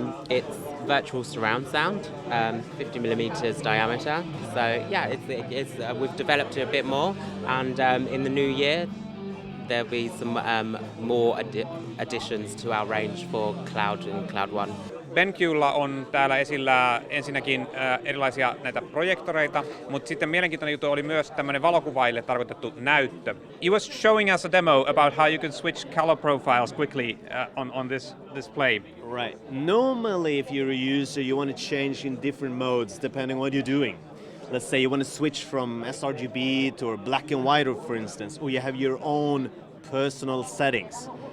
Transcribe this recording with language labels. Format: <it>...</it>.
<en>It's virtual surround sound, 50 millimeters diameter. So yeah, we've developed it a bit more, and in the new year there'll be some more additions to our range for Cloud and Cloud 1.</en> <fi>BenQlla on täällä esillä ensinnäkin erilaisia näitä projektoreita, mutta sitten mielenkiintoinen juttu oli myös tämmöinen valokuvaille tarkoitettu näyttö.</fi> <en>You was showing us a demo about how you can switch color profiles quickly on this display. Right. Normally, if you're a user, you want to change in different modes depending on what you're doing. Let's say you want to switch from sRGB to black and white, for instance, or you have your own personal settings.</en>